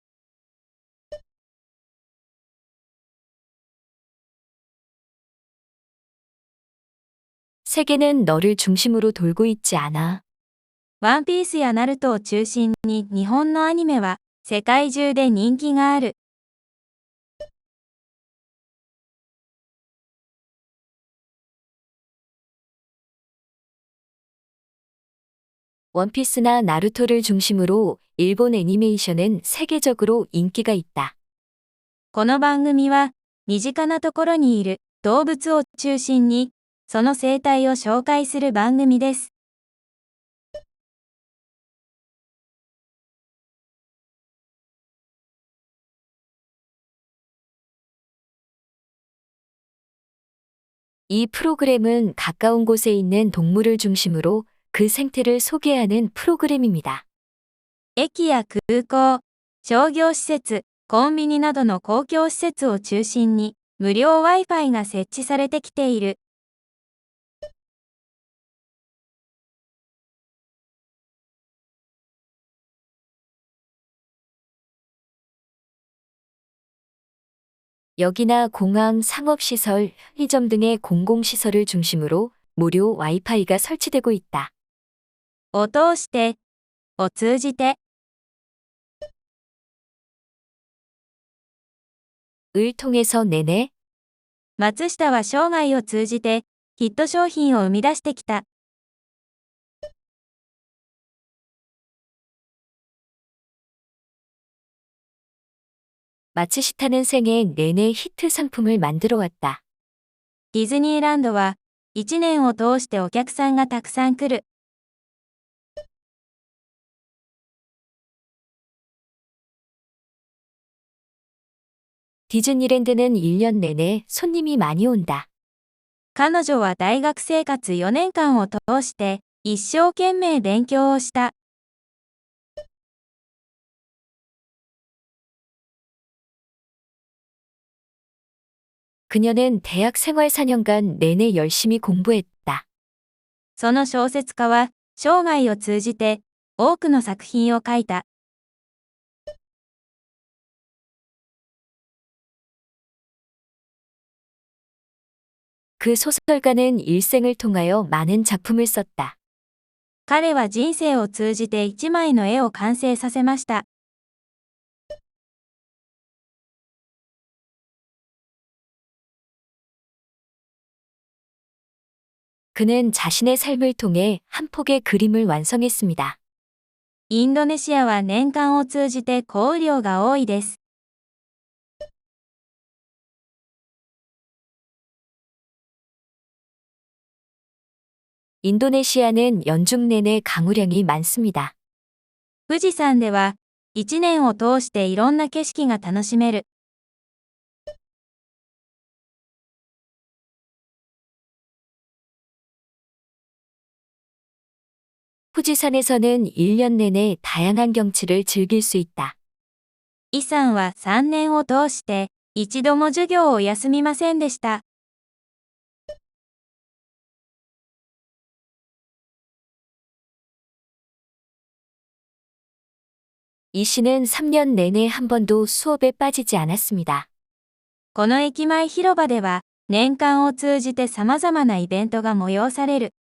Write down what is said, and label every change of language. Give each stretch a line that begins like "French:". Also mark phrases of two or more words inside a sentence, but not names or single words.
Korean: 세계는 너를 중심으로 돌고 있지 않아.
Japanese: ワンピースやナルトを中心に日本のアニメは世界中で人気がある。
Korean: 원피스나 나루토를 중심으로 일본 애니메이션은 세계적으로 인기가 있다.
Japanese: この番組は身近なところにいる動物を中心にその生態を紹介する番組です。
Korean: 이 프로그램은 가까운 곳에 있는 동물을 중심으로 그 생태를 소개하는 프로그램입니다.
Japanese: 駅や空港、商業施設、コンビニなどの公共施設を中心に無料 Wi-Fi が設置されてきている。
Korean: 역이나 공항, 상업시설, 편의점 등의 공공시설을 중심으로 무료 와이파이가 설치되고 있다.
Japanese: を通して、を通じて、
Korean: 을 통해서 내내
Japanese: 松下は生涯を通じてヒット商品を生み出してきた。
Korean: 마츠시타는 생애 내내 히트 상품을 만들어 왔다.
Japanese: ディズニーランドは1年を通してお客さんがたくさん来る。
Korean: 디즈니랜드는 1년 내내 손님이 많이 온다.
Japanese: 彼女は大学生活4年間を通して一生懸命勉強をした。
Korean: 그녀는 대학 생활 4년간 내내 열심히 공부했다.
Japanese: その小説家は生涯を通じて多くの作品を書いた。
Korean: 그 소설가는 일생을 통하여 많은 작품을 썼다.
Japanese: 彼は人生を通じて一枚の絵を完成させました。
Korean: 그는 자신의 삶을 통해 한 폭의 그림을 완성했습니다.
Japanese: インドネシアは年間を通じて降雨量が多いです。
Korean: 인도네시아는 연중 내내 강우량이 많습니다.
Japanese: 富士山では1年を通していろんな景色が楽しめる。
Korean: 후지산에서는 1년 내내 다양한 경치를 즐길 수 있다.
Japanese: イさんは3年を通して一度も授業を休みませんでした。
Korean: 이 씨는 3년 내내 한 번도 수업에 빠지지 않았습니다.
Japanese: この駅前広場では年間を通じて様々なイベントが催される。